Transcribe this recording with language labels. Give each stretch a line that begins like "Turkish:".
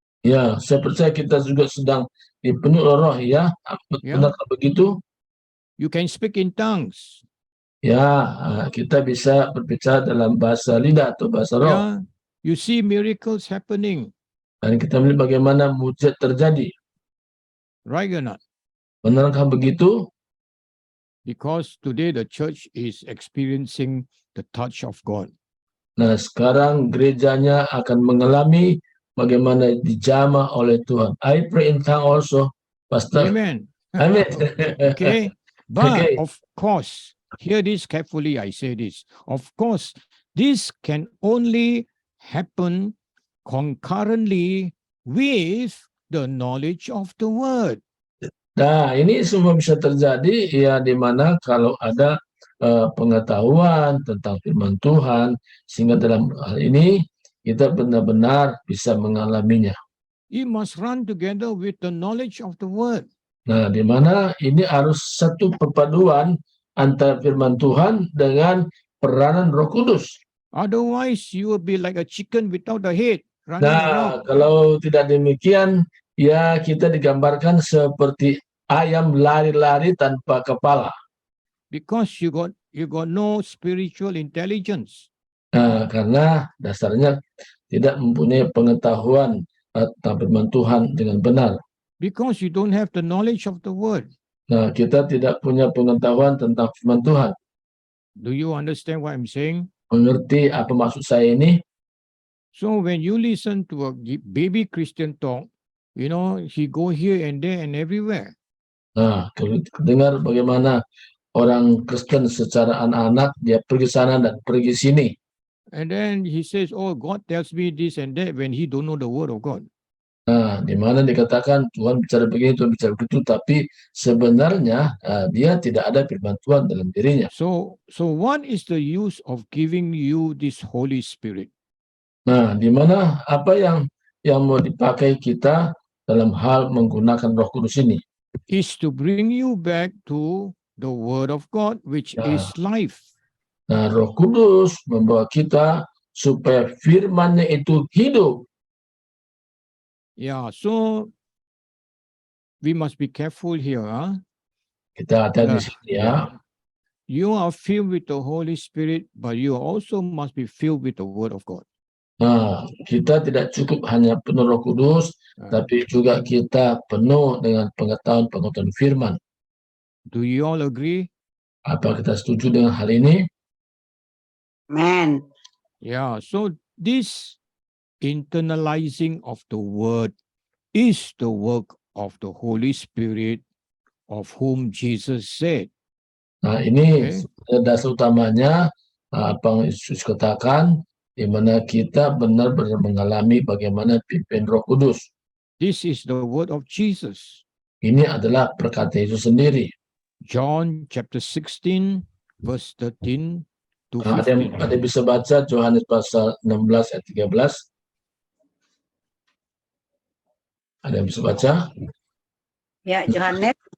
Indonesian: Ya, saya percaya kita juga sedang dipenuhi oleh Roh, ya. Benarkah begitu?
English: You can speak in tongues.
Indonesian: Ya, kita bisa berbicara dalam bahasa lidah atau bahasa roh.
English: Yeah, you see miracles happening.
Indonesian: Dan kita melihat bagaimana mujizat terjadi.
English: Right or not?
Indonesian: Benarkah begitu?
English: Because today the church is experiencing the touch of God.
Indonesian: Nah, sekarang gerejanya akan mengalami bagaimana dijamah oleh Tuhan.
English: I pray in tongue also, Pastor. Amen. Amen. Okay. But Okay. of course, hear this carefully, I say this. Of course, this can only happen concurrently with the knowledge of the word.
Indonesian: Nah, ini semua bisa terjadi ya di mana kalau ada pengetahuan tentang firman Tuhan, sehingga dalam hal ini kita benar-benar bisa mengalaminya.
English: It must run together with the knowledge of the word.
Indonesian: Nah, di mana ini harus satu perpaduan antara firman Tuhan dengan peranan Roh Kudus.
English: Otherwise, you will be like a chicken without a head running Nah, around.
Indonesian: kalau tidak demikian, ya kita digambarkan seperti ayam lari-lari tanpa kepala.
English: Because you got no spiritual intelligence.
Indonesian: Nah, karena dasarnya tidak mempunyai pengetahuan tentang firman Tuhan dengan benar.
English: Because you don't have the knowledge of the word.
Indonesian: Nah, kita tidak punya pengetahuan tentang firman Tuhan.
English: Do you understand what I'm saying?
Indonesian: Mengerti apa maksud saya ini?
English: So when you listen to a baby Christian talk, you know, he go here and there and everywhere.
Indonesian: Nah, kalau dengar bagaimana orang Kristen secara anak-anak, dia pergi sana dan pergi sini.
English: And then he says, oh, God tells me this and that when he don't know the word of God.
Indonesian: Nah, di mana dikatakan Tuhan bicara begini, Tuhan bicara begitu, tapi sebenarnya dia tidak ada firman Tuhan dalam dirinya.
English: So what is the use of giving you this Holy Spirit?
Indonesian: Nah, di mana apa yang mau dipakai kita dalam hal menggunakan Roh Kudus ini?
English: Is to bring you back to the word of God, which is life.
Indonesian: Nah, Roh Kudus membawa kita supaya firman-Nya itu hidup.
English: Yeah, so we must be careful here. Huh?
Indonesian: Kita hati-hati di sini ya.
English: You are filled with the Holy Spirit, but you also must be filled with the word of God.
Indonesian: Nah, kita tidak cukup hanya penuh Roh Kudus, tapi juga kita penuh dengan pengetahuan firman.
English: Do you all agree?
Indonesian: Apa kita setuju dengan hal ini?
English: Amen. Yeah, so this internalizing of the word is the work of the Holy Spirit, of whom Jesus said.
Indonesian: Nah, ini dasar utamanya apa yang Yesus katakan, di mana kita benar-benar mengalami bagaimana pimpin Roh Kudus.
English: This is the word of Jesus.
Indonesian: Ini adalah perkataan Yesus sendiri.
English: John chapter 16, verse 13 to 15.
Indonesian: Ada bisa baca Yohanes pasal 16 ayat 13. Ada yang bisa baca? Ya, Yohanes